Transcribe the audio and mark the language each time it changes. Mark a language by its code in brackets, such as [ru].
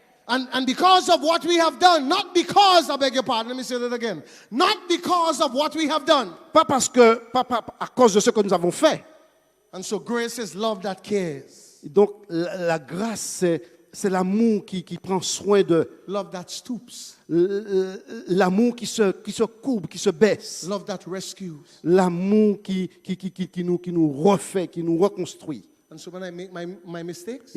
[en] And because of what we have done, not because, I beg your pardon, let me say that again. Not because of what we have done. [fr] Pas à cause de ce que nous avons fait. [en] And so grace is love that cares. [fr] Donc la grâce, c'est l'amour qui prend soin de, [en] Love that stoops. [fr] l'amour qui se courbe, qui se baisse, [en] Love that rescues. [fr] l'amour qui nous refait, qui nous reconstruit. [en] And so when I make my mistakes,